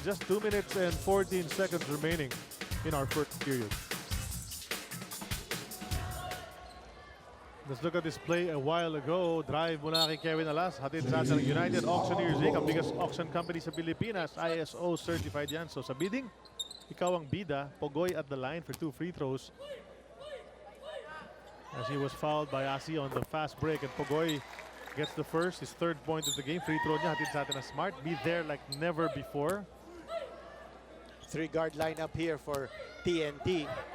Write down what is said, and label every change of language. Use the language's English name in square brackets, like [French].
[English] Just 2 minutes and 14 seconds remaining in our first period. Let's look at this play a while ago. [Filipino] Drive mula kay Kevin Alas. Hatid sa atin ng United Auctioneers Inc. Ang biggest auction company sa Pilipinas. ISO certified yan. So sa bidding, ikaw ang bida. [English] Pogoy at the line for 2 free throws. As he was fouled by Asi on the fast break. And Pogoy gets the first, his 3rd point of the game. [Filipino] Free throw niya. Hatid sa atin ng Smart. [English] Be there like never before. 3-guard lineup here for TNT.